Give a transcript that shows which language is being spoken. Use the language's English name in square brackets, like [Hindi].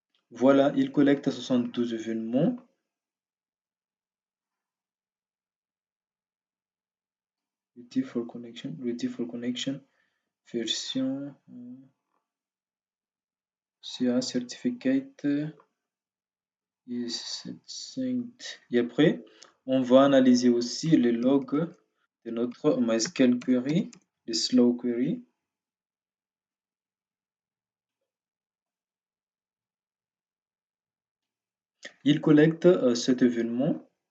[French] Voilà, il collecte 72 événements. [English] Ready for connection, version CA certificate is synced. [French] Et après, on va analyser aussi les logs de notre MySQL query, le slow query. Il collecte cet événement.